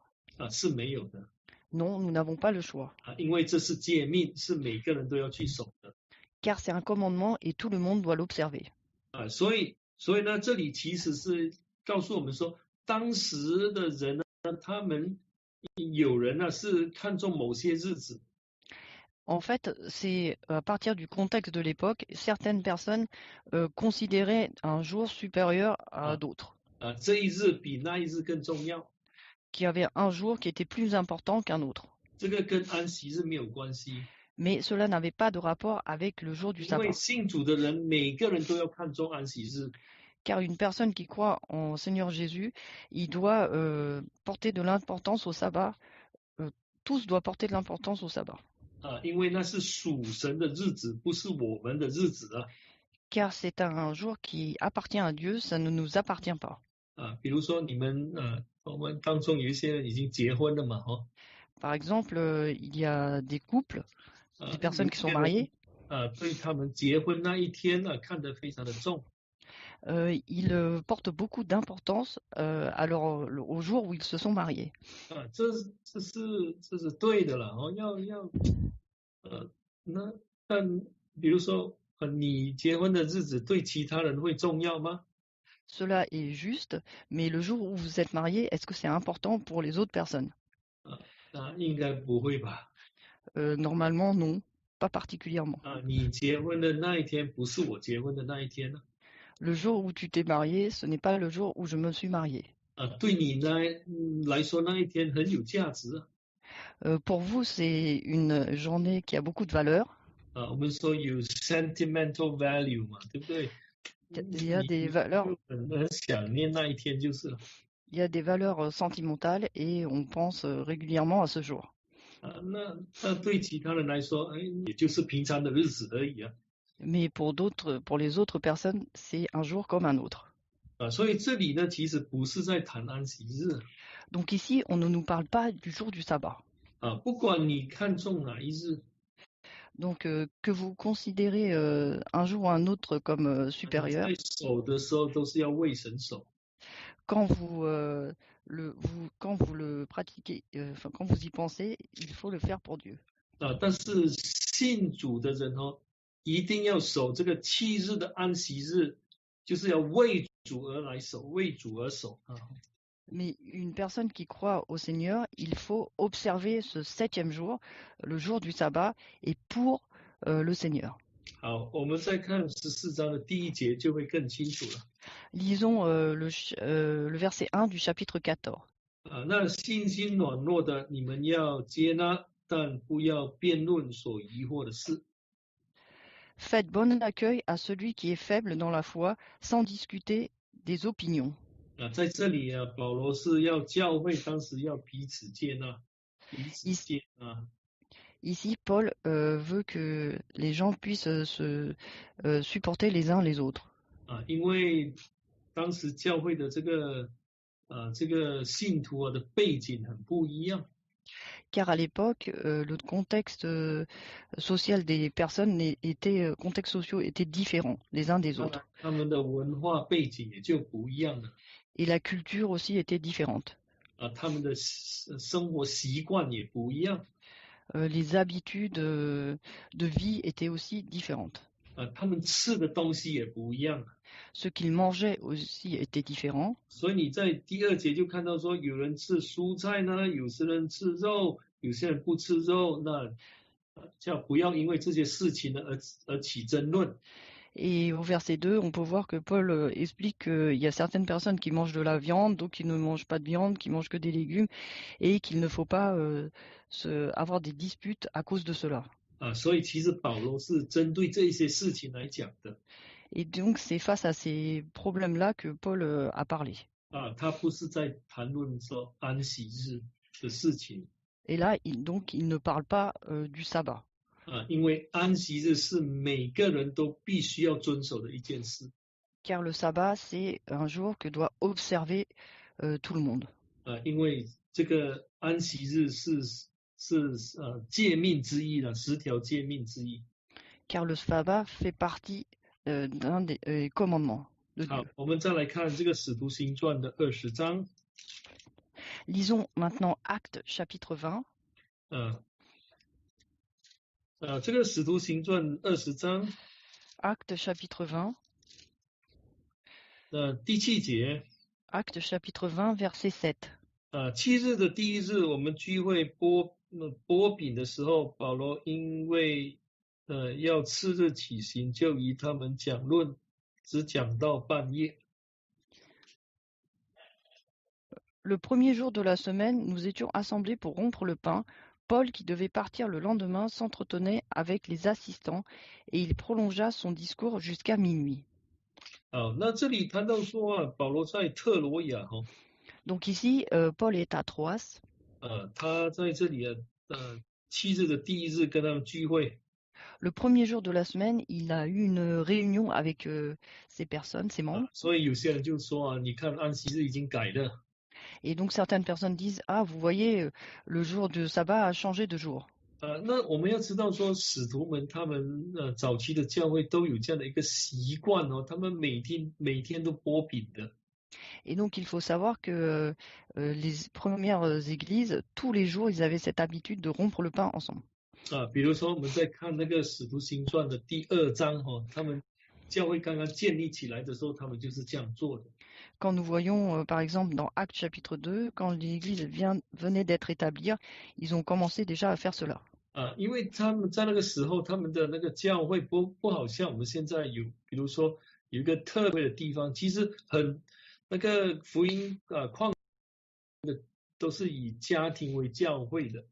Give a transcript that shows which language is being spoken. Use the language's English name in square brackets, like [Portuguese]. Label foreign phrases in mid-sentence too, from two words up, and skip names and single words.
[Chinese] 是没有的。 [French] Non, nous n'avons pas le choix. [Chinese] 因为这是诫命，是每个人都要去守的。 [French] Car c'est un commandement et tout le monde doit l'observer. [Chinese] 所以呢，这里其实是告诉我们说，当时的人呢，他们有人呢是看重某些日子。 [French] En fait, c'est à partir du contexte de l'époque, certaines personnes considéraient un jour supérieur à d'autres. [Chinese] 这一日比那一日更重要。 [French] Qu'il y avait un jour qui était plus important qu'un autre. [Chinese] 这个跟安息日没有关系。 [French] Mais cela n'avait pas de rapport avec le jour du [Chinese] 因为 [French] sabbat. [Chinese] 信主的人，每个人都要看重安息日。 [French] Car une personne qui croit en Seigneur Jésus, il doit porter de l'importance au sabbat. Tous doivent porter de l'importance au sabbat. [Chinese] 因为那是属神的日子，不是我们的日子啊。 [French] Car c'est un jour qui appartient à Dieu, ça ne nous appartient pas. [Chinese] 比如说你们我们当中有一些人已经结婚了嘛 [French] Par exemple, il y a des couples, des personnes qui sont mariées. [Chinese] 对他们结婚那一天看得非常的重。 [French] Ils portent beaucoup d'importance au jour où ils se sont mariés. [Chinese] 这是对的了那但比如说你结婚的日子对其他人会重要吗？ [French] Cela est juste, mais le jour où vous êtes marié, est-ce que c'est important pour les autres personnes? [Chinese] 应该不会吧。 [French] Normalement, non, pas particulièrement. [Chinese] 你结婚的那一天不是我结婚的那一天呢。 [French] Le jour où tu t'es marié, ce n'est pas le jour où je me suis marié. [Chinese] 对你来说那一天很有价值啊。 [French] Pour vous, c'est une journée qui a beaucoup de valeur. [Chinese] 我们说有 [English] sentimental value [Chinese] 嘛，对不对？ [French] Il y a des [Chinese] 你 [French] valeurs, [Chinese] 就很想念那一天就是了。 [French] il y a des valeurs sentimentales et on pense régulièrement à ce jour. [Chinese] 那对其他人来说，也就是平常的日子而已啊。 [French] Mais pour les autres personnes, c'est un jour comme un autre. [Chinese] 所以这里呢，其实不是在谈安息日。 [French] Donc ici, on ne nous parle pas du jour du sabbat. [Chinese] 不管你看重哪一日。 [French] Donc que vous considérez un jour ou un autre comme supérieur, [Chinese] 在守的时候都是要为神守。 [French] quand vous le pratiquez, quand vous y pensez, il faut le faire pour Dieu. [Chinese] 但是信主的人一定要守这个7日的安息日，就是要为主而来守，为主而守啊。 [French] Mais une personne qui croit au Seigneur, il faut observer ce 7e jour, le jour du sabbat, et pour le Seigneur. [Chinese] 好，我们再看14章的第1节就会更清楚了。 [French] Lisons le verset 1 du chapitre 14. [Chinese] 那信心软弱的，你们要接纳，但不要辩论所疑惑的事。 [French] Faites bon accueil à celui qui est faible dans la foi, sans discuter des opinions. [Chinese] 在这里保罗是要教会当时要彼此接纳，彼此接纳。 [French] Ici, Paul veut que les gens puissent se supporter les uns les autres. [Chinese] 因为当时教会的这个信徒的背景很不一样。 [French] Car à l'époque, le contexte social des personnes contextes sociaux étaient différents les uns des autres. [Chinese] 他们的文化背景也就不一样了。 [French] Et la culture aussi était différente. [Chinese] 他们的生活习惯也不一样。 [French] Les habitudes de vie étaient aussi différentes. [Chinese] 他们吃的东西也不一样。 [French] Ce qu'ils mangeaient aussi était différent. [Chinese] 所以你在第2节就看到说，有人吃蔬菜呢，有些人吃肉，有些人不吃肉，那叫不要因为这些事情呢而起争论。 [French] Et au verset 2, on peut voir que Paul explique qu'il y a certaines personnes qui mangent de la viande, d'autres qui ne mangent pas de viande, qui mangent que des légumes, et qu'il ne faut pas avoir des disputes à cause de cela. [Chinese] 所以其实保罗是针对这些事情来讲的。 [French] Et donc c'est face à ces problèmes-là que Paul a parlé. [Chinese] 他不是在谈论说安息日的事情。 [French] Et là, il ne parle pas du sabbat. [Chinese] 因为安息日是每个人都必须要遵守的一件事。 [French] Car le sabbat, c'est un jour que doit observer tout le monde. [Chinese] 因为这个安息日是诫命之一了，10条诫命之一。 [French] Car le sabbat fait partie d'un des commandements de Dieu. [Chinese] 好，我们再来看这个使徒行传的20章。 [French] Lisons maintenant Actes chapitre 20. [Chinese] 这个使徒行传20章。 [French] Actes chapitre 20. [Chinese] 第7节。 [French] Actes chapitre 20 verset 7. [Chinese] 7 日的第1日，我们聚会剥饼的时候，保罗因为要次日起行，就与他们讲论，只讲到半夜。 [French] Le premier jour de la semaine, nous étions assemblés pour rompre le pain. Paul, qui devait partir le lendemain, s'entretenait avec les assistants et il prolongea son discours jusqu'à minuit. [Chinese] 那这里谈到说保罗在特罗亚 [French] Donc ici, Paul est à Troas. [Chinese] 他在这里7日的第1日跟他们聚会。 [French] Le premier jour de la semaine, il a eu une réunion avec ces personnes, ces membres. [Chinese] 所以有些人就说你看安息日已经改了。 [French] Et donc certaines personnes disent, vous voyez, le jour de sabbat a changé de jour. [Chinese] 那我们要知道说，使徒们他们早期的教会都有这样的一个习惯他们每天都剥饼的。 [French] Et donc il faut savoir que les premières églises, tous les jours, ils avaient cette habitude de rompre le pain ensemble. [Chinese] 比如说我们在看那个使徒行传的第2章他们教会刚刚建立起来的时候，他们就是这样做的。 [French] Quand nous voyons, par exemple, dans Actes chapitre 2, quand l'Église venait d'être établie, ils ont commencé déjà à faire cela. [Chinese] 因为他们在那个时候，他们的那个教会不好像我们现在有，比如说有一个特别的地方，其实那个福音矿的都是以家庭为教会的。